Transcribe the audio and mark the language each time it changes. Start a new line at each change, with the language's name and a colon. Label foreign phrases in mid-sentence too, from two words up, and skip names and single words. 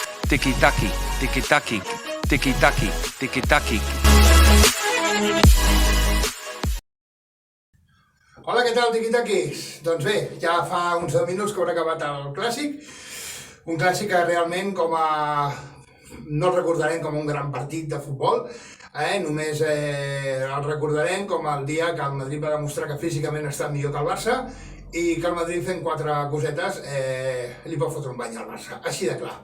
Catalan: Tiki-taki, tiki-taki, tiki-taki, tiki-taki. Hola, què tal, tiquitaquis? Doncs bé, ja fa uns 10 minuts que haurà acabat el clàssic. Un clàssic que realment no el recordarem com un gran partit de futbol, només el recordarem com el dia que el Madrid va demostrar que físicament està millor que el Barça i que el Madrid fent 4 cosetes li pot fotre un bany al Barça, així de clar.